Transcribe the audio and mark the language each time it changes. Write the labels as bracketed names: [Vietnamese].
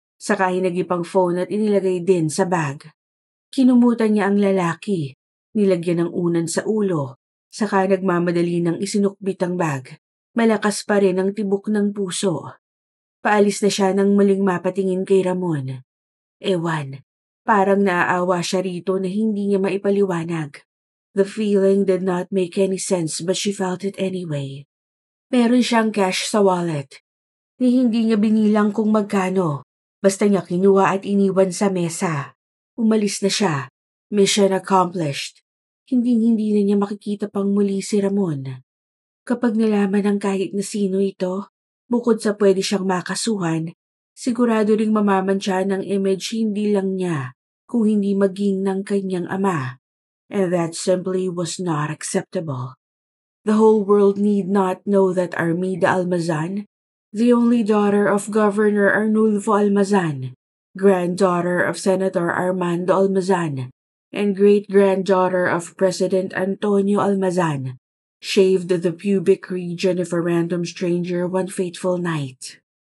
[Filipino] Saka hinagip ang phone at inilagay din sa bag. Kinumutan niya ang lalaki, nilagyan ng unan sa ulo, saka nagmamadali ng isinukbit ang bag. Malakas pa rin ang tibok ng puso. Paalis na siya nang muling mapatingin kay Ramon. Ewan, parang naaawa siya rito na hindi niya maipaliwanag. [English] The feeling did not make any sense but she felt it anyway. [Filipino] Meron siyang cash sa wallet. Ni hindi niya binilang kung magkano. Basta niya kinuha at iniwan sa mesa. Umalis na siya. Mission accomplished. Hindi na niya makikita pang muli si Ramon. Kapag nalaman ng kahit na sino ito, bukod sa pwede siyang makasuhan, sigurado ring mamamantsa ng image hindi lang niya, kung hindi maging ng kanyang ama, [English] and that simply was not acceptable. The whole world need not know that Armida Almazan, the only daughter of Governor Arnulfo Almazan, granddaughter of Senator Armando Almazan, and great-granddaughter of President Antonio Almazan, shaved the pubic region of a random stranger one fateful night.